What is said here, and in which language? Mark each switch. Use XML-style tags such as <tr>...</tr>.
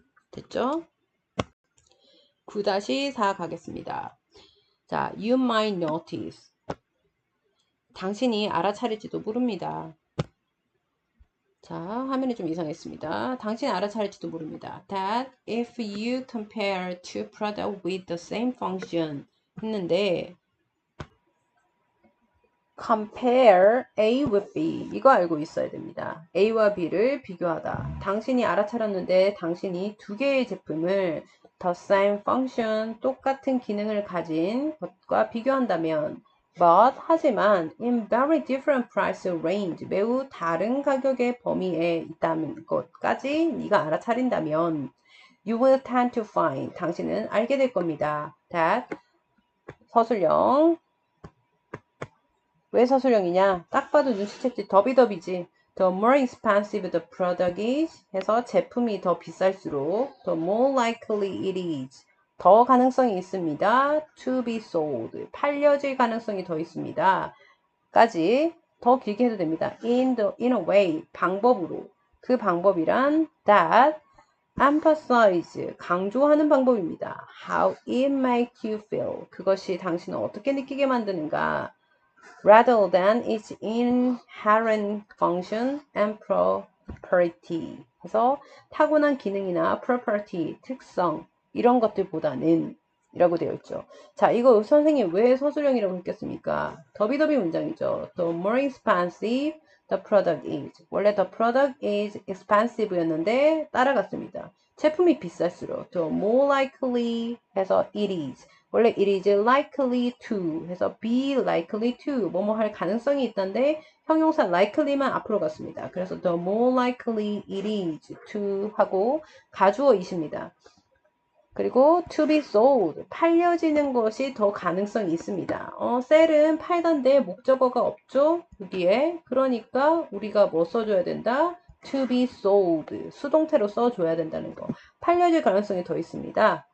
<ko>됐죠? 9-4 가겠습니다.</ko> <en>자, you might notice.</en> <ko>당신이 알아차릴지도 모릅니다. 자, 화면이 좀 이상했습니다. 당신이 알아차릴지도 모릅니다.</ko> <en>That if you compare two products with the same function 했는데 compare A with B</en> <ko>이거 알고 있어야 됩니다. A와 B를 비교하다. 당신이 알아차렸는데 당신이 두 개의 제품을</ko> <en>the same function</en> <ko>똑같은 기능을 가진 것과 비교한다면 but 하지만</ko> <en>in very different price range</en> <ko>매우 다른 가격의 범위에 있다는 것까지 네가 알아차린다면</ko> <en>you will tend to find</en> <ko>당신은 알게 될 겁니다. that 서술형 왜 서술형이냐? 딱 봐도 눈치챘지. 더비더비지.</ko> <en>The more expensive the product is 해서</en> <ko>제품이 더 비쌀수록</ko> <en>the more likely it is.</en> <ko>더 가능성이 있습니다.</ko> <en>To be sold.</en> <ko>팔려질 가능성이 더 있습니다. 까지 더 길게 해도 됩니다.</ko> <en>In a way. 방법으로.</en> <ko>그 방법이란</ko> <en>that emphasize.</en> <ko>강조하는 방법입니다.</ko> <en>How it makes you feel.</en> <ko>그것이 당신을 어떻게 느끼게 만드는가.</ko> <en>rather than its inherent function and property.</en> <ko>그래서 타고난 기능이나 property, 특성 이런 것들보다는 이라고 되어 있죠. 자, 이거 선생님 왜 서술형이라고 했겠습니까? 더비더비 문장이죠.</ko> <en>The more expensive the product is. 원래 the product is expensive였는데 따라갔습니다.</en> <ko>제품이 비쌀수록</ko> <en>the more likely 해서 it is.</en> <ko>원래 it is likely to 해서 be likely to 뭐뭐 할 가능성이 있던데 형용사 likely만 앞으로 갔습니다. 그래서</ko> <en>the more likely it is to</en> <ko>하고 가주어이십니다. 그리고</ko> <en>to be sold</en> <ko>팔려지는 것이 더 가능성이 있습니다. 셀은 팔던데 목적어가 없죠? 여기에 그러니까 우리가 뭐 써줘야 된다?</ko> <en>to be sold</en> <ko>수동태로 써줘야 된다는 거. 팔려질 가능성이 더 있습니다.</ko>